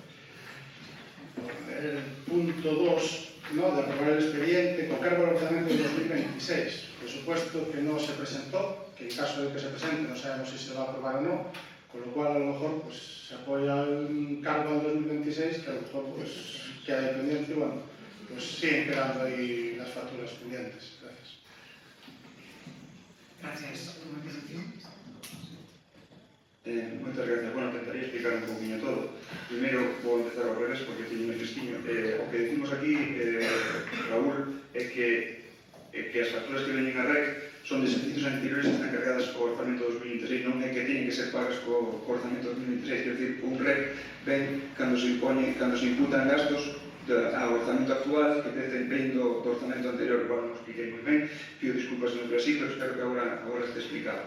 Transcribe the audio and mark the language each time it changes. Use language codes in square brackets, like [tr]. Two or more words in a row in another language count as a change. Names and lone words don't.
[es] el punto 2, ¿no?, de aprobar el expediente con cargo al ordenamiento de 2026, presupuesto que no se presentó, que en caso de que se presente no sabemos si se va a aprobar o no, con lo cual a lo mejor pues, se apoya un cargo al 2026 que a lo mejor pues, queda dependiente, y bueno, pues siguen quedando ahí las facturas pendientes. Gracias. [gl] Gracias. Unha intervención? Moitas gracias. Bueno, intentaría explicar un poquinho todo. Primeiro, vou empezar ao revés, porque teño un fresquiño. O que decimos aquí, Raúl, é que as facturas que veñen a REC son de exercicios anteriores que están cargadas co orzamento 2026, non é que teñen que ser pagas co orzamento 2026, [pt] quer dizer, [gl] un REC ven cando se imputan gastos ao orzamento actual que ven do orzamento anterior, igual non expliquei moi ben, pido disculpas se non foi así, pero espero que agora este explicado.